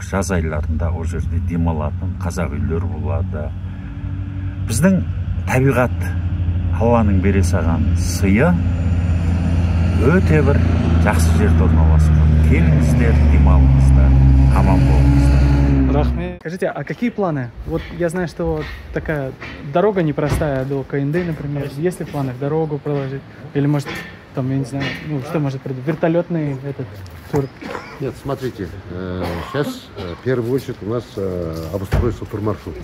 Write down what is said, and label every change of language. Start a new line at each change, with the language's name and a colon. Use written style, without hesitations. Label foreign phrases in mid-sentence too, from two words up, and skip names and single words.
Kazakh: Жаз айларында о жерде демалатын қазақ үйлер болады. Біздің табиғат Алланың бере саған сыйы өте бір жақсы жерде орналасқан. Келіңіздер, демалыңыздар, аман болыңыздар. Рахмет.
Russian: Скажите, а какие планы? Вот я знаю, что такая дорога непростая до КНД, например. Есть ли планы дорогу проложить? Или может, там, я не знаю, ну что может быть, вертолетный этот тур? Нет, смотрите, сейчас в первую очередь у нас обустройство турмаршрута.